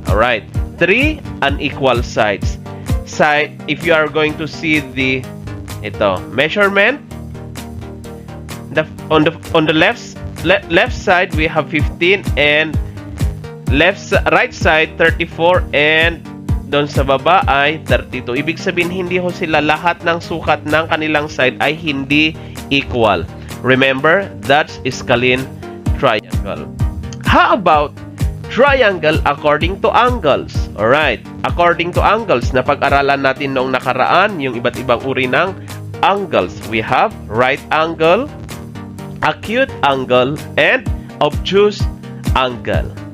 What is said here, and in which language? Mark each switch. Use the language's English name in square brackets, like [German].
[English] Alright, 3 unequal sides. Side, if you are going to see the measurement, on the left side we have 15 and right side 34 and [Filipino] doon sa baba ay 32. Ibig sabihin hindi ho sila lahat ng sukat ng kanilang side ay hindi equal. [English] Remember, that's scalene triangle. How about triangle according to angles? [Filipino] Alright, according to angles, napag-aralan natin noong nakaraan yung iba't ibang uri ng angles. [English] We have right angle, acute angle, and obtuse angle.